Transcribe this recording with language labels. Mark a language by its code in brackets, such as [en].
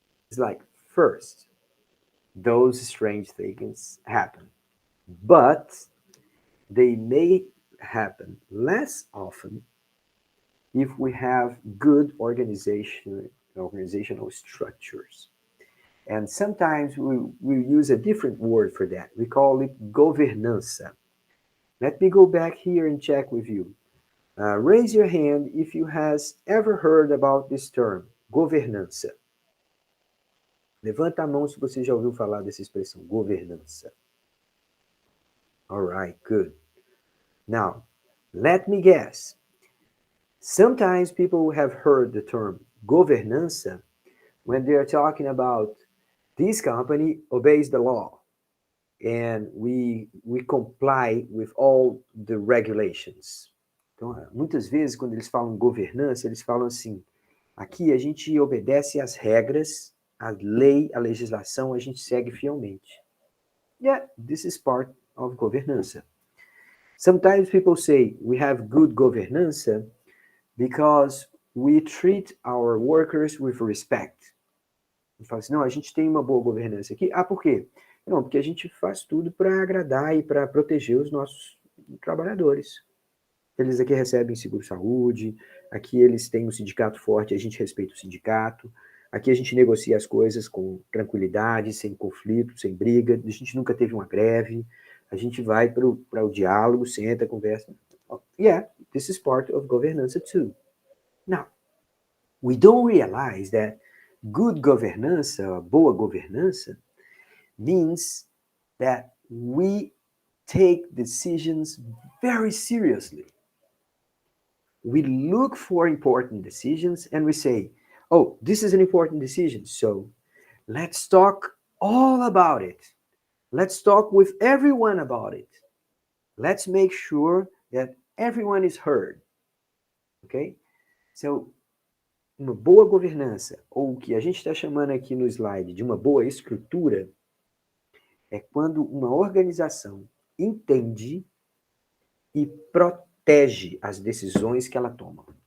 [en] It's like, first, those strange things happen, but they may happen less often if we have good organizational structures. And sometimes we use a different word for that. We call it governança. Let me go back here and check with you. Raise your hand if you has ever heard about this term, governança. [pt] Levanta a mão se você já ouviu falar dessa expressão, governança. [en] All right, good. Now, let me guess. Sometimes people have heard the term governança when they are talking about this company obeys the law and we comply with all the regulations. [pt] Então, muitas vezes, quando eles falam governança, eles falam assim, aqui a gente obedece às regras, a lei, a legislação, a gente segue fielmente. [en] Yeah, this is part of governança. Sometimes people say we have good governança because we treat our workers with respect. [pt] E fala assim, não, a gente tem uma boa governança aqui. Ah, por quê? Não, porque a gente faz tudo para agradar e para proteger os nossos trabalhadores. Eles aqui recebem seguro-saúde, aqui eles têm um sindicato forte, a gente respeita o sindicato, aqui a gente negocia as coisas com tranquilidade, sem conflito, sem briga, a gente nunca teve uma greve, a gente vai para o diálogo, senta, conversa. [en] Yeah, this is part of governance too. Now, we don't realize that good governance, [pt] boa governança, [en] means that we take decisions very seriously. We look for important decisions and we say, oh, this is an important decision, so let's talk all about it. Let's talk with everyone about it. Let's make sure that everyone is heard. Okay? [pt] So, uma boa governança, ou o que a gente está chamando aqui no slide de uma boa estrutura, é quando uma organização entende e protege as decisões que ela toma.